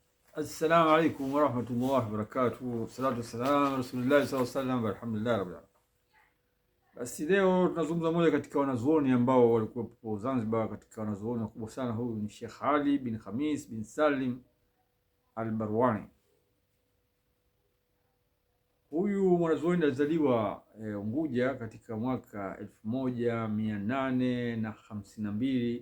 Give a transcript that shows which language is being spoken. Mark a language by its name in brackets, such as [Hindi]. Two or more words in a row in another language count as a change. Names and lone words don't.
[Arabic] السلام عليكم ورحمة الله وبركاته. الصلاة والسلام رسول الله صلى الله عليه وسلم، الحمد لله رب العالمين. [Swahili] Basi leo tunazungumza moja katika wanazuoni ambao walikuwa Zanzibar, katika wanazuoni wakubwa sana. Huyu ni Sheikh Ali bin Khamis bin Salim al-Barwani. Huyu mwanazuoni alizaliwa Unguja katika mwaka 1852.